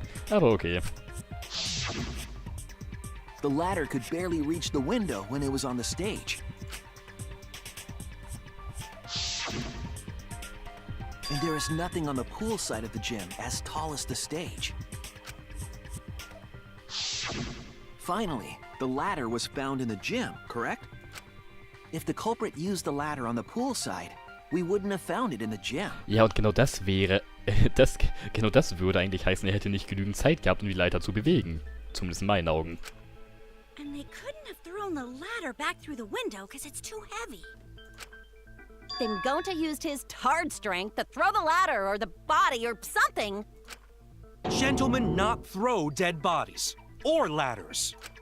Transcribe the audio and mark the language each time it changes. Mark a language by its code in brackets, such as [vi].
[de] Aber okay. [en] The ladder could barely reach the window when it was on the stage. And there is nothing on the pool side of the gym as tall as the stage. Finally, the ladder was found in the gym, correct? If the culprit used the ladder on the pool side, we wouldn't have found it in the gym. [de] Ja, und genau das wäre, genau das würde eigentlich heißen, er hätte nicht genügend Zeit gehabt, um die Leiter zu bewegen. Zumindest in meinen Augen. [en] And they couldn't have thrown the ladder back through the window because it's too heavy. Then Gonta used his tard strength to throw the ladder or the body or something. Gentlemen not throw dead bodies. Or ladders.